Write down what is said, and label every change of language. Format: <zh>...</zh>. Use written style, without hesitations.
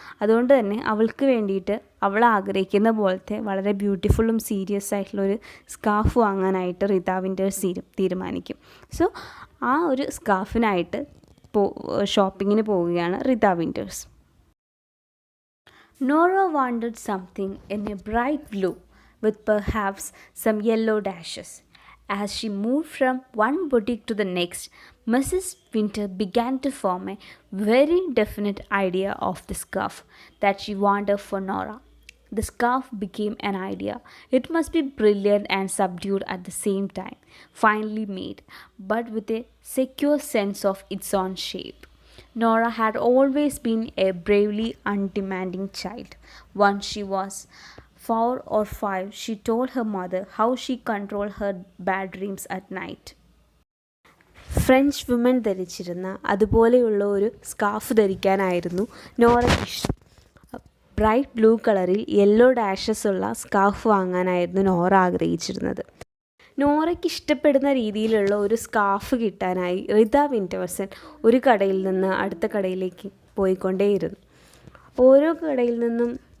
<ml>അതുകൊണ്ട് തന്നെ അവൾക്ക് വേണ്ടിയിട്ട് അവൾ ആഗ്രഹിക്കുന്ന പോലത്തെ വളരെ ബ്യൂട്ടിഫുള്ളും സീരിയസ് ആയിട്ടുള്ളൊരു സ്കാർഫ് വാങ്ങാനായിട്ട് റീത്ത വിൻറ്റേഴ്സ് തീരുമാനിക്കും. സോ ആ ഒരു സ്കാർഫിനായിട്ട് ഷോപ്പിങ്ങിന് പോവുകയാണ് Reetha winter's.</ml> <en>Nora wanted something in a bright blue with perhaps some yellow dashes. As she moved from one boutique to the next, Mrs. Winter began to form a very definite idea of the scarf that she wanted for Nora. The scarf became an idea. It must be brilliant and subdued at the same time, finely made, but with a secure sense of its own shape. Nora had always been a bravely undemanding child. Once she was 4 or 5, she told her mother how she controlled her bad dreams at night.</en> <ml>French woman ധരിച്ചിരുന്ന അതുപോലെയുള്ള ഒരു scarf ധരിക്കാനായിരുന്നു നോറയ്ക്ക് ഇഷ്ടം. Bright blue കളറിൽ yellow ഡാഷസ് ഉള്ള scarf വാങ്ങാനായിരുന്നു Nora ആഗ്രഹിച്ചിരുന്നത്. നോറയ്ക്ക് ഇഷ്ടപ്പെടുന്ന രീതിയിലുള്ള ഒരു scarf കിട്ടാനായി Reetha വിൻറ്റേഴ്സൺ ഒരു കടയിൽ നിന്ന് അടുത്ത കടയിലേക്ക് പോയിക്കൊണ്ടേയിരുന്നു. ഓരോ കടയിൽ നിന്നും</ml>